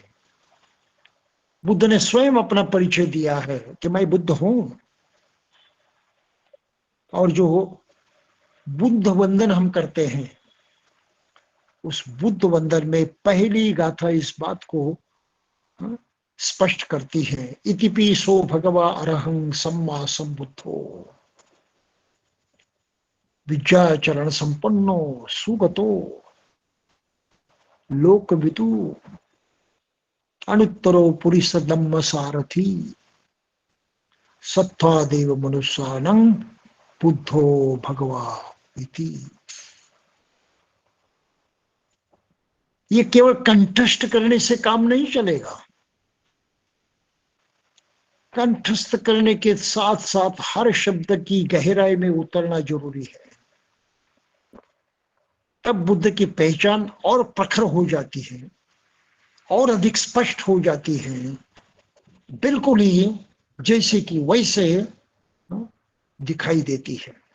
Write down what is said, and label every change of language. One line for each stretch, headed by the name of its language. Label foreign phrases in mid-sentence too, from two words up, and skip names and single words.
Hindi: बुद्ध ने स्वयं अपना परिचय दिया है कि मैं बुद्ध हूं, और जो बुद्ध वंदन हम करते हैं उस बुद्ध वंदन में पहली गाथा इस बात को स्पष्ट करती है,
Pali: इतिपिसो भगवा अरहं सम्मा संबुद्धो विद्याचरण संपन्नो सुगतो लोकवितु अनुत्तरो पुरुष धम्म सारथी सत्वा देव मनुष्यानं बुद्धो भगवा इति।
Hindi: ये केवल कंठस्थ करने से काम नहीं चलेगा, कंठस्थ करने के साथ साथ हर शब्द की गहराई में उतरना जरूरी है। तब बुद्ध की पहचान और प्रखर हो जाती है और अधिक स्पष्ट हो जाती है, बिल्कुल ही जैसे कि वैसे दिखाई देती है।